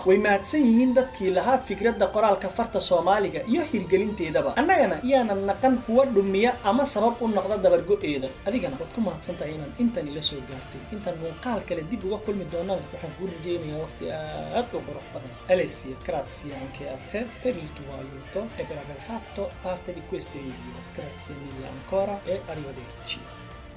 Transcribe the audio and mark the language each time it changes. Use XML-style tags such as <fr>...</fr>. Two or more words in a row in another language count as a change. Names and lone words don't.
<so>way mahadsan yihiin dadkii lahaa fikradda qoraalka farta soomaaliga iyo hirgelinteedaba. annagana iyaanan naqan kuwa dhumiya ama sabab u noqda dabargo'eeda. adigana waad ku mahadsantahay inaad intan ila soo gaartay. intaan muuqaal kale dib uga kulmi doonana waxaan kuu rajaynayaa waqti aad u qurux badan.</so> <it>Alessia, grazie anche a te per il tuo aiuto e per aver fatto parte di questo video. Grazie mille ancora e arrivederci.</it>